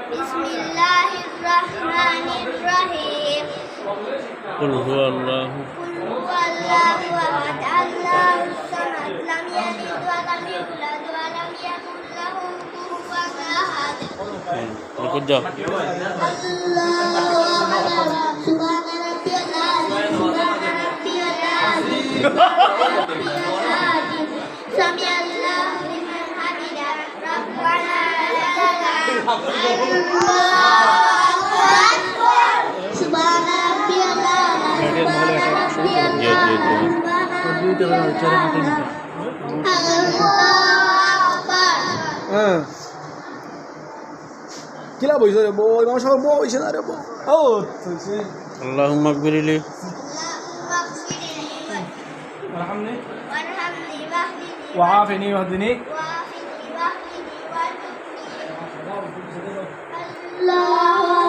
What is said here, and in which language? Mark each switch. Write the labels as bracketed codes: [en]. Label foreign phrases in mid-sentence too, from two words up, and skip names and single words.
[ar] بسم الله الرحمن الرحيم. قل هو الله. قل هو الله أحد. الله الصمد. لم يلد ولم يولد ولم يكن له كفوا أحد. [id] Ikut jauh. [ar] الله أكبر. سبحان ربي العظيم. سبحان ربي العظيم. سمع الله لمن حمده. ربنا لك الحمد. الله أكبر. سبحان ربي العظيم. سبحان ربي العظيم. الله أكبر. Kila boy sore boy, mama sabo boy sena re boy. Oh, tse. اللهم اغفر لي. اللهم اغفر لي. Warhamni. وارحمني واهدني. وعافني واهدني. وعافني واهدني وارزقني. Allah